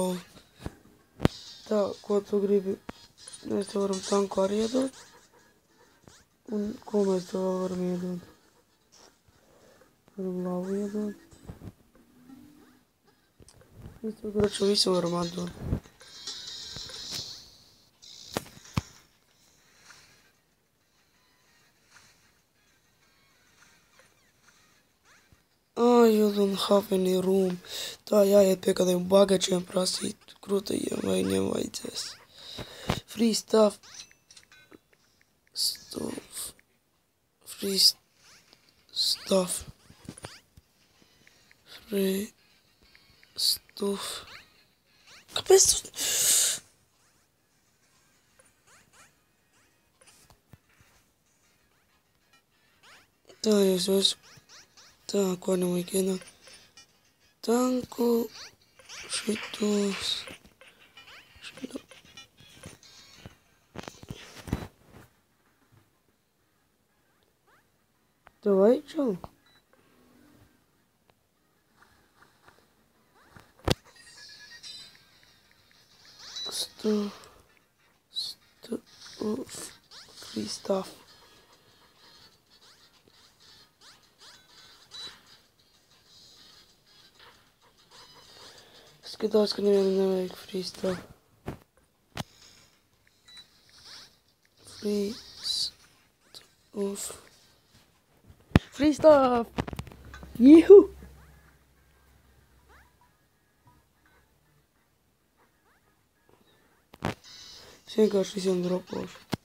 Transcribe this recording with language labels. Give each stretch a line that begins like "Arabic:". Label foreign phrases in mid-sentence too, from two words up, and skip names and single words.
Latvian: Tā, ko tu gribi? Mēs te varam tanku arī iedot. Un ko mēs te vēl varam iedot? Varam lavu iedot. Mēs te graču visu varam atdot.
English: You don't have any room.
Latvian: Tā jāiet pie kādiem bagačiem prasīt krūtajiem, vai viņiem vajadzēs.
English: Free stuff. Free stuff. Free stuff.
Latvian: Kāpēc tu? Tā jūs esat. Tā, ko nevajag ienāk. Tanku, šitos, šito. Tev vajag čalu?
English: Free stuff.
Latvian: Skatās, ka nevienam nevajag
English: free stuff. Free stuff. Free stuff! Juhu!
Latvian: Es vienkārši visiem dropošu.